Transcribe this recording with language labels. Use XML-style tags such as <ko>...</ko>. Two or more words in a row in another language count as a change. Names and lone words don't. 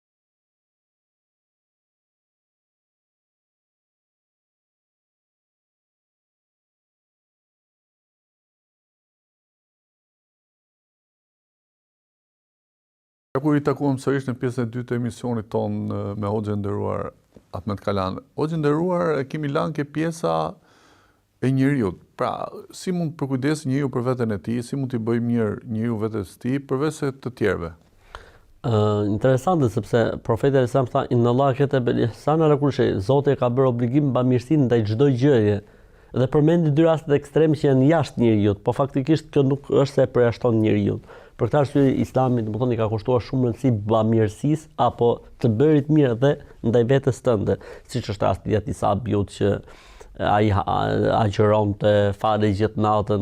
<sq>Kur i takuam sërish në pjesën e dytë të emisionit ton me Hoxhën nderuar Ahmet Kalan. Hoxhën nderuar, kemi lanë ke pjesa e njeriut. Pra, si mund të përkujdes njeriu për veten e tij, si mund t'i bëjë mirë njeriu vetes tij përveç se të tjerëve. Interesante sepse profeti</sq> <ar>صلى الله عليه وسلم</ar> <sq>tha</sq> <ar>إن الله كتب الإحسان على كل شيء.</ar> <sq>Zoti e ka bërë obligim bamirësinë ndaj çdo gjëje. Dhe përmendi dy rastet ekstreme që janë jashtë njeriut, po faktikisht kjo nuk është se përjashton njeriu. Për këtë arsye Islami domethënë i ka kushtuar shumë rëndësi bamirësisë apo të bërit mirë dhe ndaj vetes tënde, siç është rasti i atij sahabiut që ai agjëronte, falë gjithë natën.</sq>